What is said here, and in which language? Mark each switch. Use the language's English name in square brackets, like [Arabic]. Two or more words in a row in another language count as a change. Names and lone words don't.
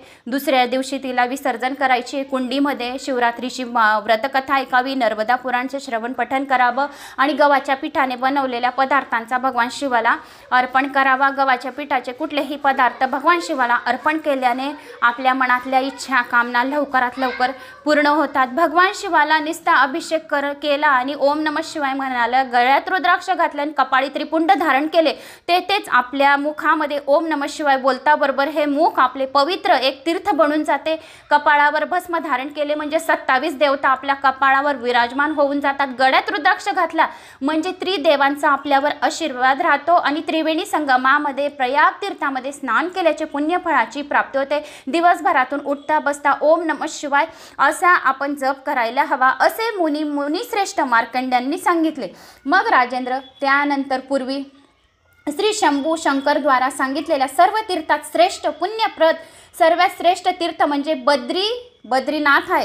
[Marathi] दुसऱ्या दिवशी तिला विसर्जन करायची आहे कुंडीमध्ये. शिवरात्रीची व्रतकथा ऐकावी, नर्मदा पुराणचे श्रवण पठण करावं आणि गव्हाच्या पिठाने बनवलेल्या पदार्थांचा भगवान शिवाला अर्पण करावा. गव्हाच्या पिठाचे कुठलेही पदार्थ भगवान शिवाला अर्पण केल्याने आपल्या मनातल्या इच्छा कामना लवकरात लवकर पूर्ण होतात. भगवान शिवाला निस्ता अभिषेक केला आणि [Sanskrit] ओम नमः शिवाय [Marathi] म्हणाला. गळ्यात रुद्राक्ष घातले आणि कपाळी त्रिपुंड धारण केले. तेच आपल्या मुखामध्ये [Sanskrit] ओम नमः शिवाय [Marathi] बोलता बरोबर हे मुख आपले पवित्र एक तीर्थ बनून जाते. कपाळावर भस्म धारण केले म्हणजे 27 देवता आपल्या कपाळावर विराजमान होऊन जातात. गळ्यात रुद्राक्ष घातला म्हणजे त्रिदेवांचा आपल्यावर आशीर्वाद राहतो आणि त्रिवेणी संगमामध्ये प्रयाग तीर्थामध्ये स्नान केल्याचे पुण्यफळाची प्राप्ती होते. दिवसभरातून उठता बसता [Sanskrit] ओम नमः शिवाय [Marathi] असा आपण जप करायला हवा असे मुनिश्रेष्ठ मार्कंड्यांनी सांगितले. मग राजेंद्र त्यानंतर पूर्वी श्री शंभू शंकर द्वारा सांगितलेल्या सर्व तीर्थात श्रेष्ठ पुण्यप्रद सर्वात श्रेष्ठ तीर्थ म्हणजे बद्रीनाथ आहे.